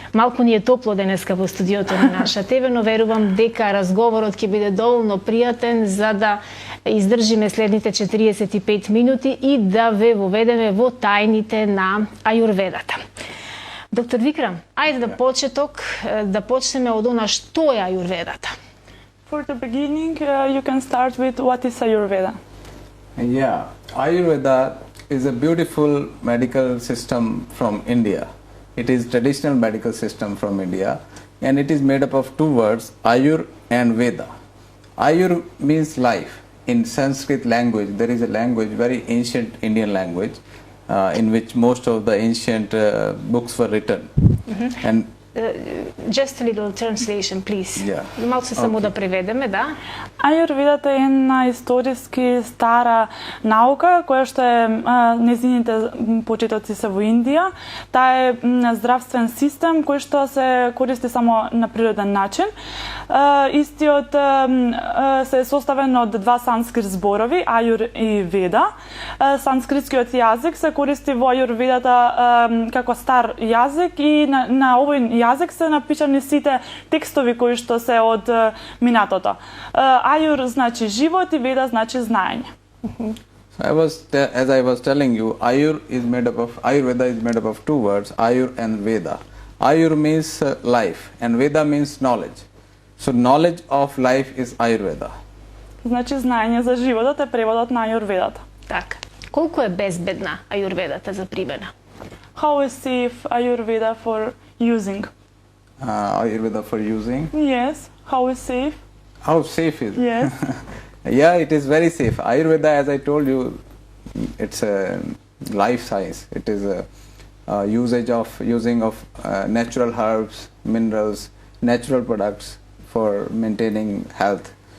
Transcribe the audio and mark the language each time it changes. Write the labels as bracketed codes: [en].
[mk] Малку ни е топло денеска во студиото на Наша ТВ, но верувам дека разговорот ќе биде доволно пријатен за да издржиме следните 45 минути и да ве воведеме во тајните на Аюрведата. Доктор Викрам, ајде да почнеме од она што е Аюрведата. [en] For the beginning, you can start with what is Ayurveda. Yeah, Ayurveda is a beautiful medical system from India. It is traditional medical system from India, and it is made up of two words, Ayur and Veda. Ayur means life. In Sanskrit language, there is a language, very ancient Indian language, in which most of the ancient books were written. And Just a little translation, please. Yeah. [mk] Малку се само да преведеме, да? Аюрведата е една историски стара наука, која што е незините почетоци се во Индија. Таа е здравствен систем кој што се користи само на природен начин. Истиот се е составен од два санскрит зборови, Аюр и Веда. Санскритскиот јазик се користи во Аюрведата како стар јазик и на овој јазик се напишани сите текстови кои што се од минатото. Аюр значи живот и Веда значи знаење. [en] As I was telling you, Ayurveda is made up of two words, Ayur and Veda. Ayur means life and Veda means knowledge. So knowledge of life is Ayurveda. [mk] Значи знаење за животот е преводот на Аюрведата. Така. Колку е безбедна Аюрведата за примена? [en] How is safe Ayurveda for using? Ayurveda for using. Yes. How is safe? How safe is it? Yes. Yeah, it is very safe. Ayurveda, as I told you, it's a life science. It is a using of natural herbs, minerals, natural products for maintaining health.